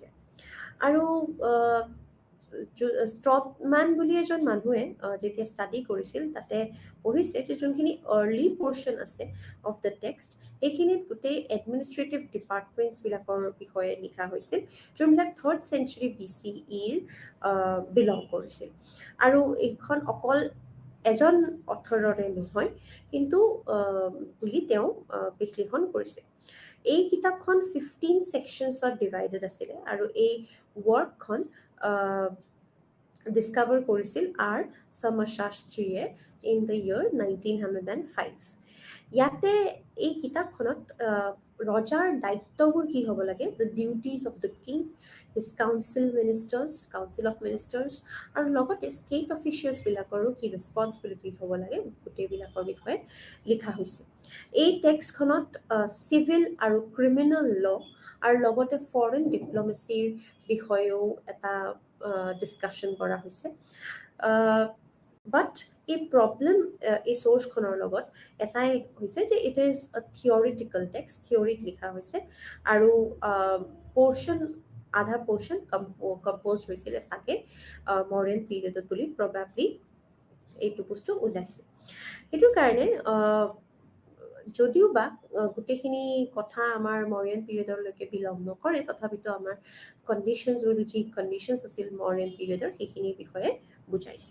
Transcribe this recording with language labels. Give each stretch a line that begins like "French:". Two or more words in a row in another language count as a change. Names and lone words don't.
Assamese: আৰু ষ্ট্ৰটমান বুলি এজন মানুহে যেতিয়া ষ্টাডি কৰিছিল তাতে পঢ়িছে যে যোনখিনি
English: early portion
Assamese: আছে
English: of the text,
Assamese: সেইখিনিত গোটেই
English: administrative departments
Assamese: বিষয়ে লিখা হৈছিল, যোনবিলাক
English: 3rd century BCEৰ
Assamese: বিলং কৰিছিল। আৰু এইখন অকল এজন অথৰৰে নহয়, কিন্তু বুলি তেওঁ বিশ্লেষণ কৰিছে। এই কিতাপখন 15
English: sections divided
Assamese: আছিলে, আৰু এই
English: work discover
Assamese: কৰিছিল আৰ সমশাস্ত্ৰীয়ে
English: in the year 1905.
Assamese: ইয়াতে এই কিতাপখনত ৰজাৰ দায়িত্ববোৰ কি হ'ব লাগে,
English: the duties of the king, his council of ministers,
Assamese: আৰু লগতে
English: state officials
Assamese: কি ৰেছপনচিবিলিটিজ হ'ব লাগে, গোটেইবিলাকৰ বিষয়ে লিখা হৈছে। এই টেক্সটখনত চিভিল আৰু
English: criminal law'
Assamese: আৰু লগতে
English: foreign diplomacy
Assamese: বিষয়েও এটা ডিছকাশ্যন কৰা হৈছে। বাট এই প্ৰব্লেম এই চ'ৰ্চখনৰ লগত এটাই হৈছে যে
English: it is a theoretical text,
Assamese: থিয়ৰিত লিখা হৈছে, আৰু আধা
English: portion compose
Assamese: হৈছিলে চাগে মৰিয়ান পিৰিয়ডত বুলি প্ৰবাবলি এইটো বস্তু ওলাইছে। সেইটো কাৰণে যদিও বা গোটেইখিনি কথা আমাৰ মৰিয়ান পিৰিয়ডলৈকে বিলং নকৰে, তথাপিতো আমাৰ যি কণ্ডিশ্যনছ আছিল মৰিয়ান পিৰিয়ডৰ, সেইখিনিৰ বিষয়ে বুজাইছে।